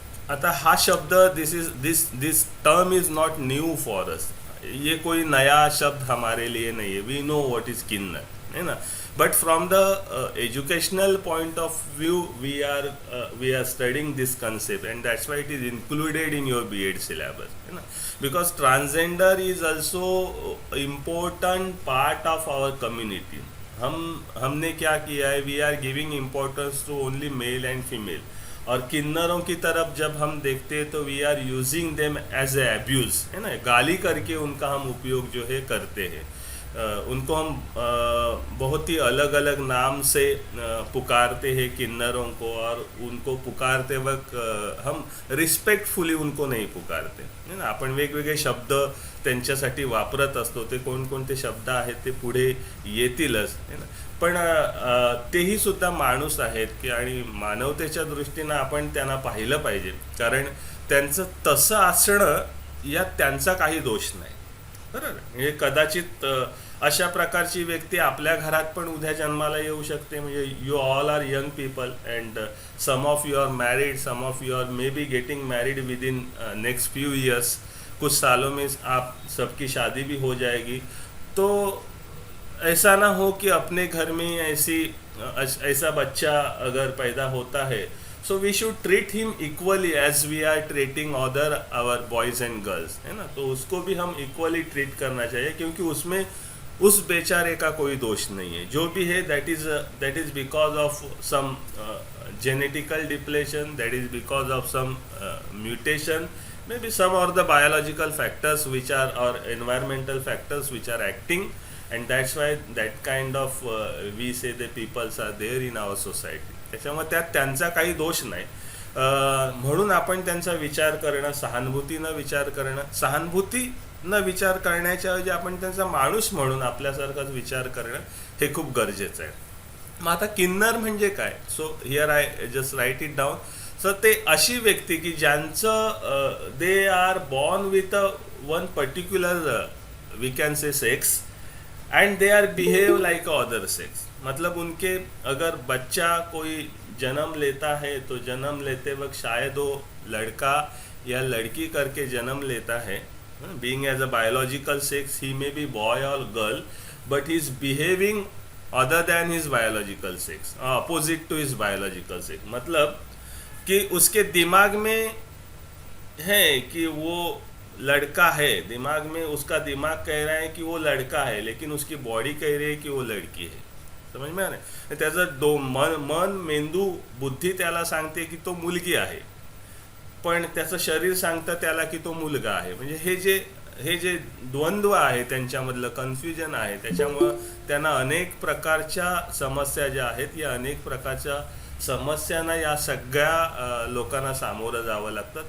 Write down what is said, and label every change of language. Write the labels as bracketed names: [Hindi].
[Marathi] आता हा शब्द, [English] This term is not new for us. [Hindi] ये कोई नया शब्द हमारे लिए नहीं है. [English] We know what is kinnar, है ना. But from the educational point of view we are studying this concept, and that's why it is included in your B.Ed syllabus, है ना. Because transgender is also important part of our community. [Hindi] हमने क्या किया है, [English] We are giving importance to only male and female. [Hindi] और किन्नरों की तरफ जब हम देखते हैं तो [English] we are using them as a abuse, [Hindi] है ना. गाली करके उनका हम उपयोग जो है करते हैं. उनको हम बहुत ही अलग अलग नाम से पुकारते हैं किन्नरों को, और उनको पुकारते वक्त हम रिस्पेक्टफुली उनको नाही पुकारते, है ना. [Marathi] आपण वेगवेगळे शब्द त्यांच्यासाठी वापरत असतो. ते कोणकोणते शब्द आहेत ते पुढे येतीलच, है ना. पण तेही सुद्धा माणूस आहेत की, आणि मानवतेच्या दृष्टीनं आपण त्यांना पाहिलं पाहिजे. कारण त्यांचं तसं असणं यात त्यांचा काही दोष नाही, बरोबर. म्हणजे कदाचित अशा प्रकारची व्यक्ती आपल्या घरात पण उद्या जन्माला येऊ शकते. [English] म्हणजे you all are young people, and some of you are married, some of you are maybe getting married within next few years. [Hindi] कुछ सालों में आप सबकी शादी भी हो जाएगी. तो ऐसा ना हो कि अपने घर में ऐसा बच्चा अगर पैदा होता है, [English] so we should treat him equally as we are treating other our boys and girls, [Hindi] है ना. तो उसको भी हम इक्वली ट्रीट करना चाहिए, क्योंकि उसमें उस बेचारे का कोई दोष नहीं है. जो भी है [English] That is because of some genetical depletion, that is because of some mutation, maybe some or the biological factors which are, or environmental factors which are acting, and that's why that kind of we say the peoples are there in our society. [Marathi] त्याच्यामुळे त्यात त्यांचा काही दोष नाही. म्हणून आपण त्यांचा विचार करणं, सहानुभूतीनं विचार करणं, सहानुभूतीनं विचार करण्याच्या ऐवजी आपण त्यांचा माणूस म्हणून आपल्यासारखाच विचार करणं हे खूप गरजेचं आहे. मग आता किन्नर म्हणजे काय? [English] So here I just write it down. So [Marathi] ते अशी व्यक्ती की ज्यांचं [English] They are born with one particular we can say sex, and they are behave like other sex. [Hindi] मतलब उनके अगर बच्चा कोई जन्म लेता है तो जन्म लेते वक्त शायद वो लड़का या लड़की करके जन्म लेता है. [English] Being as a biological sex he may be boy और girl, but he is behaving other than his biological sex, opposite to his biological sex. [Hindi] मतलब कि उसके दिमाग में है कि वो लड़का है, दिमाग में उसका दिमाग कह रहा है कि वो लड़का है, लेकिन उसकी बॉडी कह रही है की वो लड़की है. समझ में आ रहा. [Marathi] त्याचं मन, मेंदू, बुद्धी त्याला सांगते की तो मुलगी आहे, पण त्याचं शरीर सांगतं त्याला की तो मुलगा आहे. म्हणजे हे जे द्वंद्व आहे त्यांच्यामधलं कन्फ्युजन आहे, त्याच्यामुळं त्यांना अनेक प्रकारच्या समस्या ज्या आहेत, या अनेक प्रकारच्या समस्यांना या सगळ्या लोकांना सामोरं जावं लागतं.